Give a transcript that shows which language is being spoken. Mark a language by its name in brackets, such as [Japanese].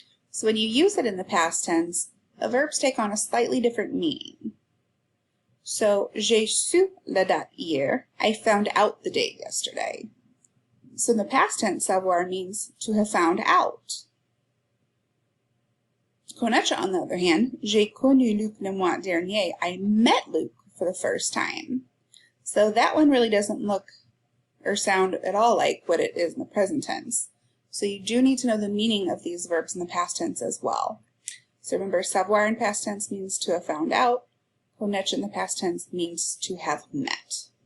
[English] So when you use it in the past tense, the verbs take on a slightly different meaning. So, [French] j'ai su la date hier. [English] I found out the date yesterday. So in the past tense, savoir means to have found out. [French] Connaître, [English] on the other hand, [French] j'ai connu Luc le mois dernier. [English] I met Luke for the first time. So that one really doesn't look or sound at all like what it is in the present tense. So you do need to know the meaning of these verbs in the past tense as well. So remember, savoir in past tense means to have found out. Connaître in the past tense means to have met.